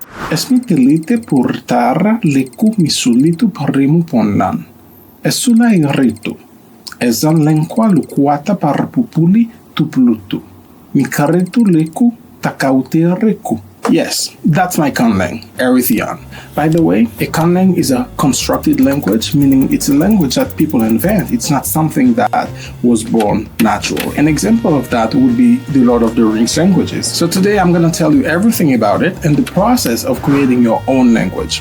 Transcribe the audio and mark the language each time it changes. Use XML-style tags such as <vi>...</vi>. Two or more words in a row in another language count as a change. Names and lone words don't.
<en>Esmitelite purtar leku misulitu parimu ponlan. Esula iritu. Ezan lenkwa lukuata parpupuli tuplutu. Mikaritu leku takaute reku. Yes, that's my Conlang, Erythian. By the way, a Conlang is a constructed language, meaning it's a language that people invent. It's not something that was born natural. An example of that would be the Lord of the Rings languages. So today I'm going to tell you everything about it and the process of creating your own language.</en>